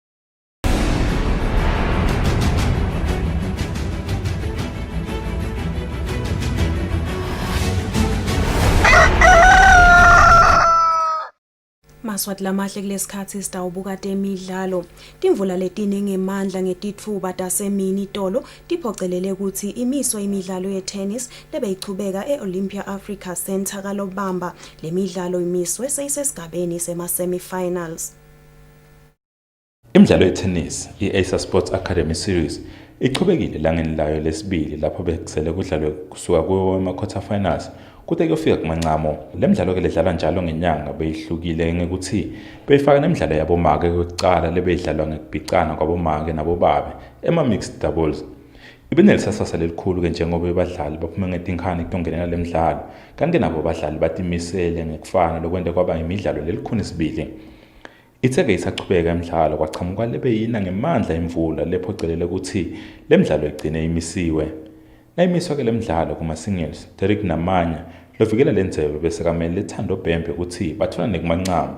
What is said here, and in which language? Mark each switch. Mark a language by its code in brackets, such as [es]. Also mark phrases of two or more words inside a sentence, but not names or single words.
[ss] Maswati lamahle kulesikhathi sitawubuka temidlalo. Timvula letine ngemandla ngetitfuba tasemini tolo tiphocelele ukuthi imiswa imidlalo ye-tennis lebeyichubeka e-Olympia Africa Center kaLobamba. Le midlalo imiswe seyisesigabeni sema-semi-finals. Imidlalo ye-tennis, i-Acer Sports Academy Series, ichubekile langeni layo lesibili lapho bekusele kudlalwe kusuka kuma- [en] quarter finals [ss] kude kuyofika kumancamo. Le midlalo ke ledlalwa njalo ngenyanga beyihlukile ngekuthi beyifaka nemidlalo yabomake yokucala lebeyidlalwa ngekubhicana kwabomake nabobabe ema- [en] mixed doubles. [ss] Ibenelisasasa lelikhulu ke njengoba abadlali baphume ngetinkhani kutongenela le midlalo, kanti nabo abadlali batimisele ngekufana lokwente kwaba imidlalo lelikhuni isibili. Itheke isachubeka emidlalo kwachamuka lebeyina ngemandla imvula lephocelele ukuthi le midlalo igcine imisiwe. Nayimiswa ke le midlalo kuma-singles, Derek Namanya lovikela le ndzebe bese kamele lethando Bhembe ukuthi bathola nekumancamo.